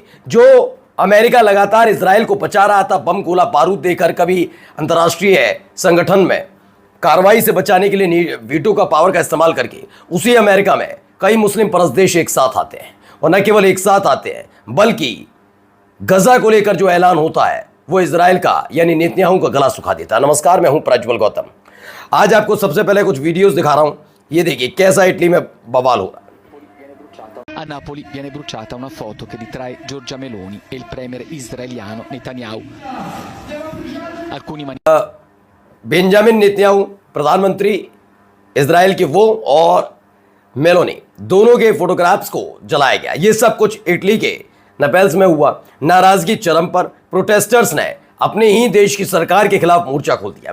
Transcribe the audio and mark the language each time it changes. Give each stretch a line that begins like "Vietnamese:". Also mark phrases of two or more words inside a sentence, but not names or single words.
Hindi: जो अमेरिका लगातार इजराइल को बचा रहा था बम गोला बारूद देकर, कभी अंतर्राष्ट्रीय संगठन में कार्रवाई से बचाने के लिए वीटो का पावर का इस्तेमाल करके, उसी अमेरिका में कई मुस्लिम परस्त देश एक साथ आते हैं। और न केवल एक साथ आते हैं बल्कि गजा को लेकर जो ऐलान होता है वो इजराइल का यानी नेतन्याहू का गला सुखा देता है। नमस्कार, मैं हूं प्रज्वल गौतम। आज आपको सबसे पहले कुछ वीडियोस दिखा रहा हूं। ये देखिए कैसा इटली में बवाल हो रहा है।
Italian: A Napoli viene bruciata una foto che ritrae Giorgia Meloni e il premier israeliano Netanyahu.
Hindi: बेंजामिन नेतन्याहू प्रधानमंत्री इजराइल के वो और मेलोनी दोनों के फोटोग्राफ्स को जलाया गया। ये सब कुछ इटली के नेपल्स में हुआ। नाराजगी चरम पर, प्रोटेस्टर्स ने अपने ही देश की सरकार के खिलाफ मोर्चा खोल दिया।